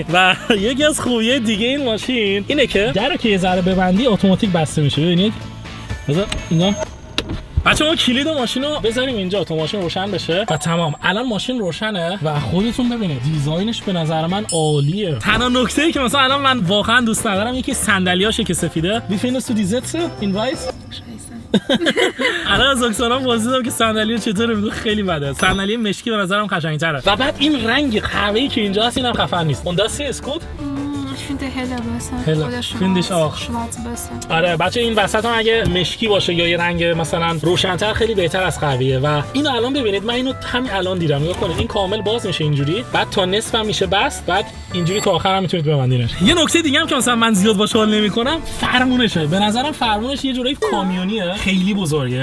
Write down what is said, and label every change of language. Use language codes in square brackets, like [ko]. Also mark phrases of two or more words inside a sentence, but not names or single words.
[fa] و یکی از خوبیه دیگه این ماشین اینه که درو که یه ذره ببندی اتوماتیک بسته میشه. ببینید بذار اینا بچه‌ها کلید ماشین رو بذاریم اینجا تا ماشین روشن بشه و تمام. الان ماشین روشنه و خودتون ببینید دیزاینش به نظر من عالیه. تنها نکته‌ای که مثلا الان من واقعا دوست ندارم یکی صندلیاشه که سفیده. [de] Wie findest du die Sitze in weiß؟ [fa] الان از اکسانا پرسیدم که صندلی چطوره، میگه خیلی بده. صندلی مشکی به نظرم قشنگ‌تره و بعد این رنگ قهوه‌ای که اینجا هست اینم خفن نیست. اون دستی اسکوت [de] Ich finde heller besser. Oder finde ich auch. Schwarz besser. [fa] آره بچه این وسط هم اگه مشکی باشه یا یه رنگ مثلا روشن‌تر خیلی بهتر از قهوه‌ایه. و اینو الان ببینید، من اینو همین الان دیدم. نگاه کنید این کامل باز میشه اینجوری، بعد تا نصف هم میشه بست، بعد اینجوری تا آخر هم میتونید ببندینش. یه نکته دیگه هم که مثلا من زیاد باشه حال نمی‌کنم فرمونشه. به نظرم فرمونش یه جوری کامیونیه، خیلی بزرگه.